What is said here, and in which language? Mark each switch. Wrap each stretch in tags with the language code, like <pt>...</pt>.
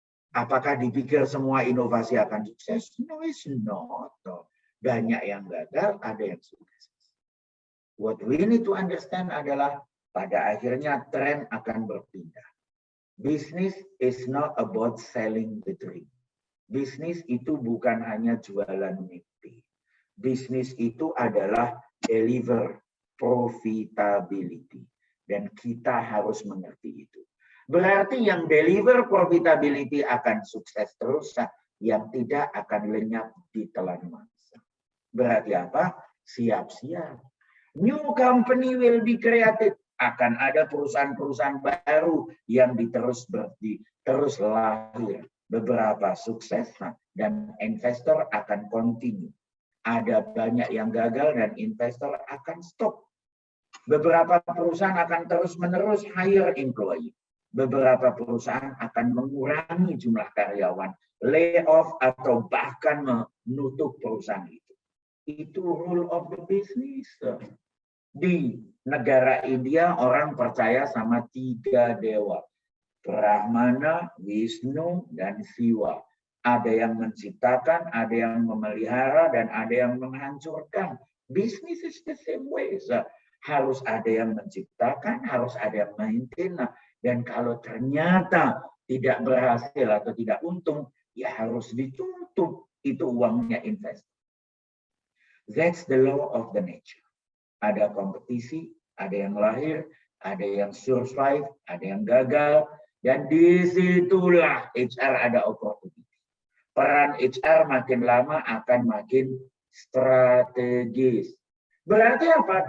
<id>Apakah dipikir semua inovasi akan sukses?</id> <en>No, it's not.</en> <id>Banyak yang gagal, ada yang sukses.</id> <en>What we need to understand</en> <id>adalah pada akhirnya tren akan berpindah.</id> <en>Business is not about selling the dream.</en> <id>Bisnis itu bukan hanya jualan mimpi. Bisnis itu adalah deliver profitability. Dan kita harus mengerti itu. Berarti yang deliver profitability akan sukses terus, yang tidak akan lenyap ditelan masa. Berarti apa? Siap-siap.</id> <en>New company will be created.</en> <id>Akan ada perusahaan-perusahaan baru yang terus lahir. Beberapa sukses dan investor akan continue. Ada banyak yang gagal dan investor akan stop. Beberapa perusahaan akan terus-menerus hire employee. Beberapa perusahaan akan mengurangi jumlah karyawan, layoff atau bahkan menutup perusahaan itu.</id> <en>Itu rule of the business.</en> <id>Di negara India orang percaya sama 3 dewa. Brahmana, Wisnu, dan Siwa. Ada yang menciptakan, ada yang memelihara, dan ada yang menghancurkan.</id> <en>Business is the same way.</en> <id>Harus ada yang menciptakan, harus ada yang maintain. Dan kalau ternyata tidak berhasil atau tidak untung, ya harus ditutup. Itu uangnya investor.</id> <en>That's the law of the nature.</en> <id>Ada kompetisi, ada yang lahir, ada yang survive, ada yang gagal. Dan disitulah HR ada opportunity. Peran HR makin lama akan makin strategis. Berarti apa?</id>